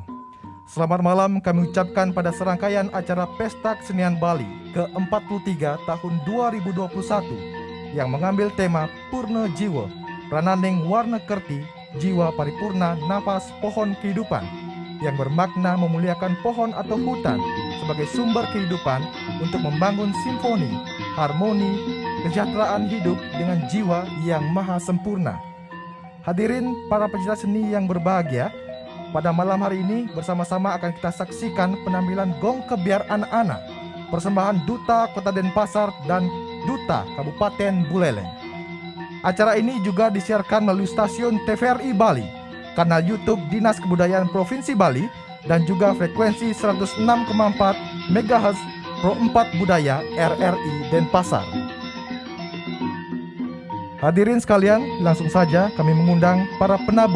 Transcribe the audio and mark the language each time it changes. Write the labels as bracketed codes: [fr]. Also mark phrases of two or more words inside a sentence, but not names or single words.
[id] Selamat malam kami ucapkan pada serangkaian acara Pesta Kesenian Bali ke-43 tahun 2021 yang mengambil tema Purna Jiwa, Prananing Warna Kerti, Jiwa Paripurna Napas Pohon Kehidupan, yang bermakna memuliakan pohon atau hutan sebagai sumber kehidupan untuk membangun simfoni, harmoni, kesejahteraan hidup dengan jiwa yang maha sempurna. Hadirin para pecinta seni yang berbahagia, pada malam hari ini bersama-sama akan kita saksikan penampilan gong kebiar anak-anak, persembahan Duta Kota Denpasar dan Duta Kabupaten Buleleng. Acara ini juga disiarkan melalui stasiun TVRI Bali, kanal YouTube Dinas Kebudayaan Provinsi Bali, dan juga frekuensi 106,4 MHz Pro 4 Budaya RRI Denpasar. Hadirin sekalian, langsung saja kami mengundang para penabuh.